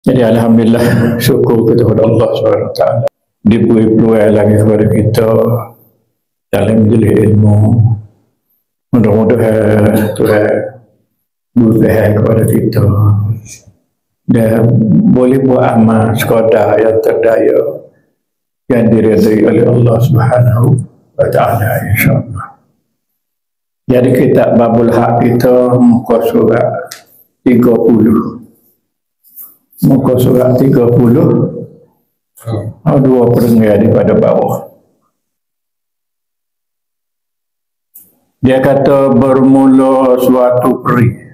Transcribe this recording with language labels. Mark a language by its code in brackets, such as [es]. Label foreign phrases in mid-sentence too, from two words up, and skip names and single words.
[ms] Jadi alhamdulillah, syukur kepada Allah SWT diberi peluang lagi kepada kita dalam majlis ilmu. Mudah-mudahan Tuhan beri kepada kita dan boleh buat amal sekadar yang terdaya yang diridai oleh Allah [ar] سبحانه وتعالى, [ms] insya-Allah. Jadi kitab Babul Haq kita muka surat 30. Muka surat 30 dua perenggan daripada bawah. Dia kata bermula suatu peri.